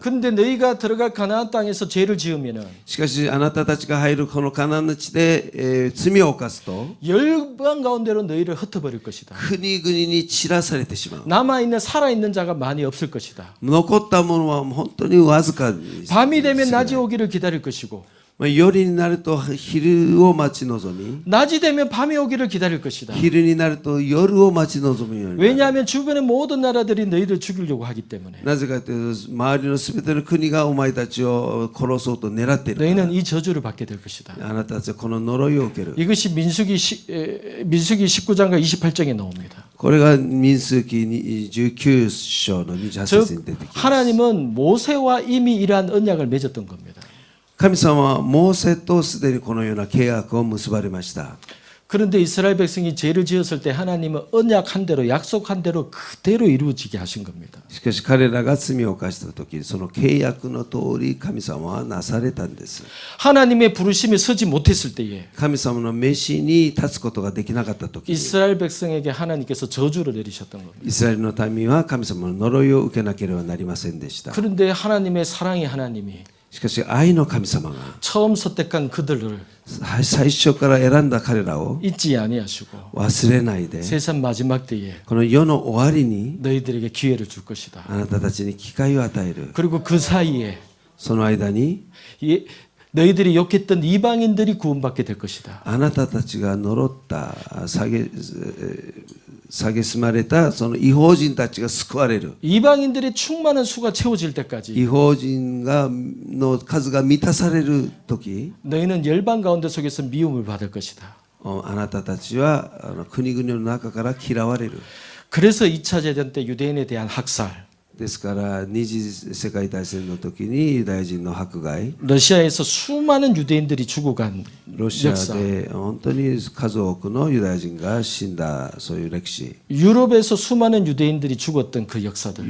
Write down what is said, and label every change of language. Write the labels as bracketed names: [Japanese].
[Korean] 근데 너희가 들어갈 가나안 땅에서 죄를 지으면은 [Japanese] しかしあなたたちが入るこのカナンの地で、罪を犯すと [Korean] 열방 가운데로 너희를 흩어버릴 것이다. [Japanese] 国々に散らされてしまう。 [Korean] 남아있는 살아있는 자가 많이 없을 것이다. [Japanese] 残ったものは本当にわずかに [Korean] 밤이 되면 낮이 오기를 기다릴 것이고 [Japanese] 夜になると昼を待ち望み [Korean] 낮이 되면 밤이 오기를 기다릴 것이다. [Japanese] 昼になると夜を待ち望むようになる。 [Korean] 왜냐하면 주변의 모든 나라들이 너희를 죽이려고 하기 때문에 [Japanese] なぜかというと周りのすべての国がお前たちを殺そうと狙っているから。 [Korean] 너희는 이 저주를 받게 될 것이다. [Japanese] あなたたちはこの呪いを受ける。 [Korean] 이것이 민수기 19장과 28장에 나옵니다. [Japanese] これが民数記19章の28 [Korean] 즉 [Japanese] 節に出てきます。 [Korean] 하나님은 모세와 이미 이러한 언약을 맺었던 겁니다. [Japanese] 神様はモーセとすでにこのような契約を結ばれました。 [Korean] 그런데 이스라엘 백성이 죄를 지었을 때 하나님은 언약한 대로 약속한 대로 그대로 이루어지게 하신 겁니다. [Japanese] しかし彼らが罪を犯した時その契約の通り神様はなされたんです。 [Korean] 하나님의 부르심에 서지 못했을 때에 [Japanese] 神様の召しに立つことができなかった時に [Korean] 이스라엘 백성에게 하나님께서 저주를 내리셨던 겁니다. [Japanese] イスラエルの民は神様の呪いを受けなければなりませんでした。 [Korean] 그런데 하나님의 사랑의 하나님이 [Japanese] しかし愛の神様が [Korean] 처음 선택한 그들을 [Japanese] 最初から選んだ彼らを [Korean] 잊지 아니하시고 [Japanese] 忘れないで [Korean] 세상 마지막 때에 [Japanese] この世の終わりに [Korean] 너희들에게 기회를 줄 것이다. [Japanese] あなたたちに機会を与える。 [Korean] 그리고 그 사이에 [Japanese] その間に [Korean] 너희들이 욕했던 이방인들이 구원받게 될 것이다. [Japanese] あなたたちが呪った蔑まれたその異邦人たちが救われる。 [Korean] 이방인들의 충만한 수가 채워질 때까지 [Japanese] 異邦人の数が満たされる時 [Korean] 너희는 열방 가운데 속에서 미움을 받을 것이다. [Japanese] あなたたちは国々の中から嫌われる。 [Korean] 그래서 2차 대전 때 유대인에 대한 학살, [Japanese] ですから二次世界大戦の時にユダヤ人の迫害、 [Korean] 러시아에서 수많은 유대인들이 죽어간 [Japanese] ロシア [Korean] 역사, [Japanese] で本当に数多くのユダヤ人が死んだそういう歴史、 [Korean] 유럽에서 수많은 유대인들이 죽었던 그 역사들